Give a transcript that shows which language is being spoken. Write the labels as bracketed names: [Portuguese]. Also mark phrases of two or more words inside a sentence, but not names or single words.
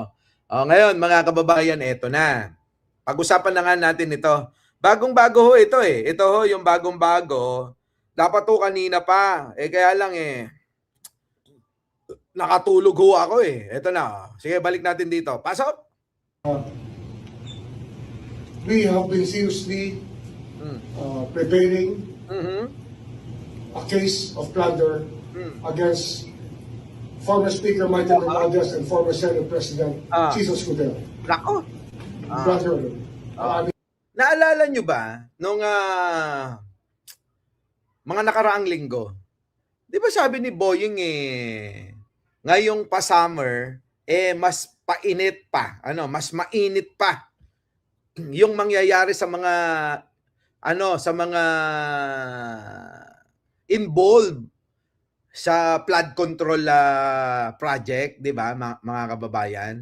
[Filipino] Ngayon, mga kababayan, eto na. Pag-usapan na nga natin ito. Bagong-bago ho ito eh. Ito ho, yung bagong-bago. Dapat ho kanina pa. Kaya lang nakatulog ho ako eh. Ito na. Sige, balik natin dito. Pasok! [English] We have been seriously preparing a case of plunder against former Speaker Martin Romualdez and former Senate President Jesus Escudero. [Filipino] Nako! Brother, Naalala nyo ba nung mga nakaraang linggo? Di ba sabi ni Boying ngayong pa-summer, mas painit pa, mas mainit pa yung mangyayari sa mga involved sa [English] flood control project, [Filipino] 'di ba, mga kababayan?